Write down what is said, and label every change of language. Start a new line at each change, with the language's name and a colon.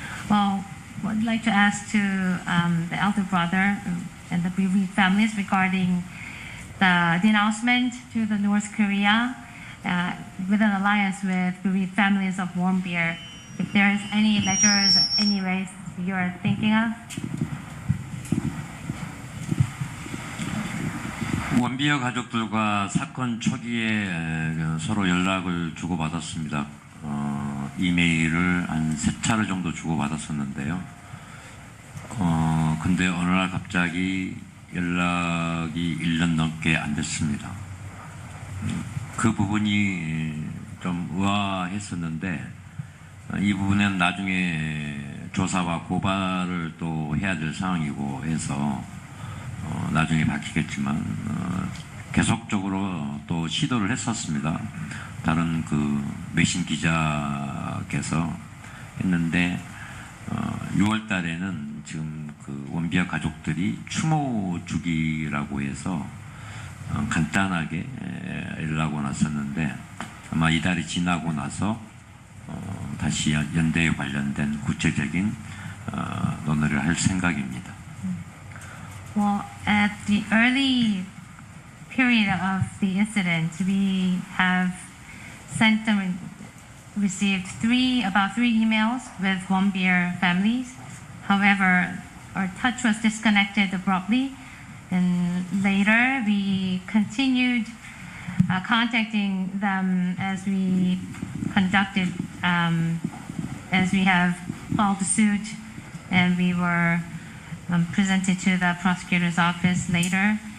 English: Well, I'd like to ask to the elder brother and the bereaved families regarding the denouncement to the North Korea with an alliance with bereaved families of Warm Beer. If there is any measures, any ways you're thinking of?
Korean: 원비어 가족들과 사건 초기에 서로 연락을 주고받았습니다. 이메일을 한 3차례 정도 주고받았었는데요. 근데 어느 날 갑자기 연락이 1년 넘게 안 됐습니다. 그 부분이 좀 의아했었는데 이 부분은 나중에 조사와 고발을 또 해야 될 상황이고 해서 나중에 밝히겠지만 계속적으로 또 시도를 했었습니다. 다른 그 외신 기자께서 했는데 6월 달에는 지금 그 원비어 가족들이 추모 주기라고 해서 간단하게 연락이 왔었는데 아마 이달이 지나고 나서 다시 연대에 관련된 구체적인 논의를 할 생각입니다.
English: Well, at the early period of the incident, we have sent them, received about three emails with Warm Beer families. However, our touch was disconnected abruptly, and later we continued contacting them as we conducted, as we have filed the suit, and we were presented to the prosecutor's office later.